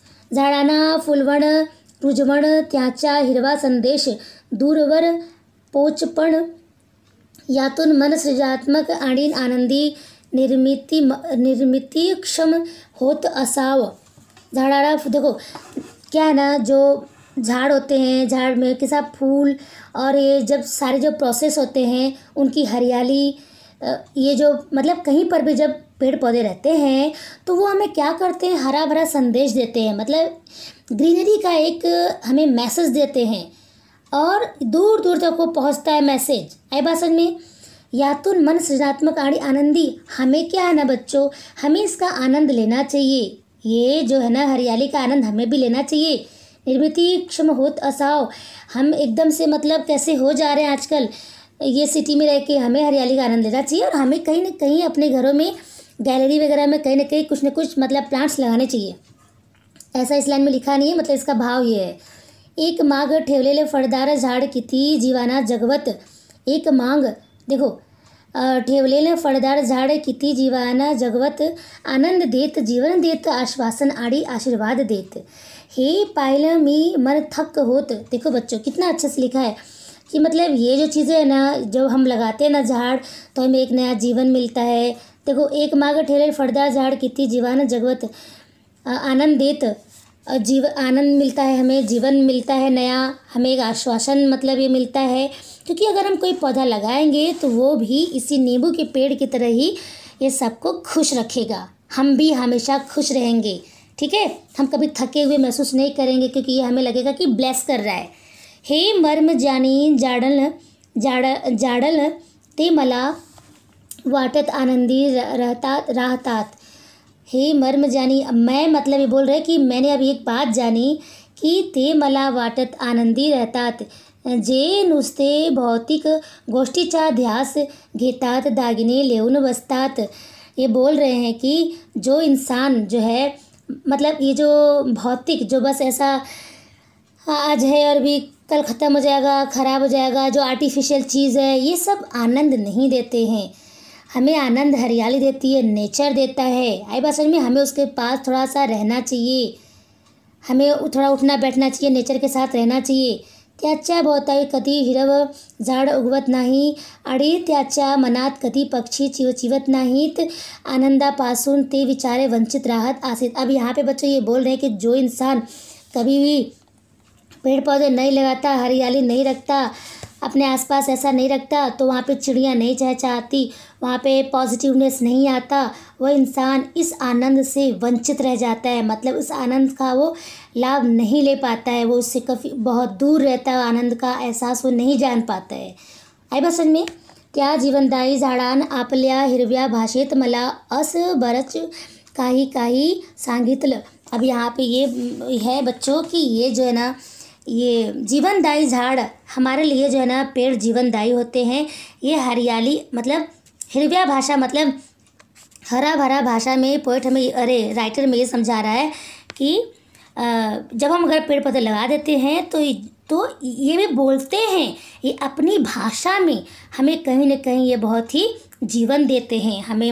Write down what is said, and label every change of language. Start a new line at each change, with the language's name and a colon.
Marathi: झाडांना फुलवण रुजवण त्याचा हिरवा संदेश दूरवर पोचपण, यातून मन सृजनात्मक आणि आनंदी निर्मितीक्षम होत असावं।
Hindi: झाडाला देखो क्या है ना, जो झाड़ होते हैं, झाड़ में के साथ फूल और ये जब सारे जो प्रोसेस होते हैं उनकी हरियाली, ये जो मतलब कहीं पर भी जब पेड़ पौधे रहते हैं तो वो हमें क्या करते हैं, हरा भरा संदेश देते हैं, मतलब ग्रीनरी का एक हमें मैसेज देते हैं और दूर दूर तक वो पहुंचता है मैसेज। आई बात समझ में।
Marathi: यातून मन सृजनात्मक आणि आनंदी,
Hindi: हमें क्या है ना बच्चों, हमें इसका आनंद लेना चाहिए। ये जो है ना हरियाली का आनंद हमें भी लेना चाहिए।
Marathi: निर्मितीक्षम होत असाव,
Hindi: हम एकदम से मतलब कैसे हो जा रहे हैं आजकल ये सिटी में रह के, हमें हरियाली का आनंद लेना चाहिए और हमें कहीं ना कहीं अपने घरों में गैलरी वगैरह में कहीं ना कहीं कुछ न कुछ मतलब प्लांट्स लगाने चाहिए। ऐसा इस लाइन में लिखा नहीं है, मतलब इसका भाव ये है।
Marathi: एक माग ठेवलेले फळदार झाड किती जीवाना जगवत। एक मांग देखो, ठेवलेलं फळदार झाड किती जीवाना जगवत, आनंद देत, जीवन देत, आश्वासन आणि आशीर्वाद देत। हे पाहिलं मी मन थक्क होत।
Hindi: देखो बच्चों कितना अच्छे से लिखा है कि मतलब ये जो चीज़ें हैं ना, जब हम लगाते हैं ना झाड़ तो हमें एक नया जीवन मिलता है। देखो,
Marathi: एक माग ठेवलेलं फळदार झाड किती जीवाना जगवत, आनंद देत,
Hindi: आनंद मिलता है हमें, जीवन मिलता है नया, हमें एक आश्वासन मतलब ये मिलता है। क्योंकि अगर हम कोई पौधा लगाएंगे तो वो भी इसी नींबू के पेड़ की तरह ही ये सबको खुश रखेगा, हम भी हमेशा खुश रहेंगे, ठीक है। हम कभी थके हुए महसूस नहीं करेंगे क्योंकि ये हमें लगेगा कि ब्लेस कर रहा है।
Marathi: हे मर्म जानी जाडल ते मला वाटत आनंदी राहतात। हे मर्म जानी,
Hindi: मैं मतलब ये बोल रहे कि मैंने अभी एक बात जानी की
Marathi: ते मला वाटत आनंदी रहतात, जे नुसते भौतिक गोष्टीचा ध्यास घेतात, दागिने लेऊन बसतात।
Hindi: ये बोल रहे हैं कि जो इंसान जो है, मतलब ये जो भौतिक, जो बस ऐसा आज है और भी कल ख़त्म हो जाएगा, ख़राब हो जाएगा, जो आर्टिफिशियल चीज़ है, ये सब आनंद नहीं देते हैं। हमें आनंद हरियाली देती है, नेचर देता है। आई बात समझ में, हमें उसके पास थोड़ा सा रहना चाहिए, हमें थोड़ा उठना बैठना चाहिए, नेचर के साथ रहना चाहिए।
Marathi: त्याच्या भोवताळी कधी हिरवं झाड उगवत नाही आणि त्याच्या मनात कधी पक्षी चिवचिवत नाहीत, आनंदापासून ते बिचारे वंचित राहत आसित।
Hindi: अब यहाँ पे बच्चों ये बोल रहे हैं कि जो इंसान कभी भी पेड़ पौधे नहीं लगाता, हरियाली नहीं रखता, अपने आसपास ऐसा नहीं रखता, तो वहाँ पे चिड़ियाँ नहीं चहचहाती, वहाँ पे पॉजिटिवनेस नहीं आता, वह इंसान इस आनंद से वंचित रह जाता है। मतलब उस आनंद का वो लाभ नहीं ले पाता है, वो उससे काफ़ी बहुत दूर रहता है, आनंद का एहसास वो नहीं जान पाता है।
Marathi: आई बस में त्या जीवनदायी झाडान आपल्या हिरव्या भाषेत मला असं बरंच काही काही सांगितलं।
Hindi: अब यहाँ पे ये है बच्चों कि ये जो है ना, ये जीवनदायी झाड़ हमारे लिए जो है ना, पेड़ जीवनदायी होते हैं। ये हरियाली मतलब
Marathi: हिरव्या भाषा
Hindi: मतलब हरा भरा भाषा में पोएट हमें राइटर में ये समझा रहा है कि जब हम अगर पेड़ पौधे लगा देते हैं तो ये भी बोलते हैं, ये अपनी भाषा में हमें कहीं ना कहीं ये बहुत ही जीवन देते हैं हमें।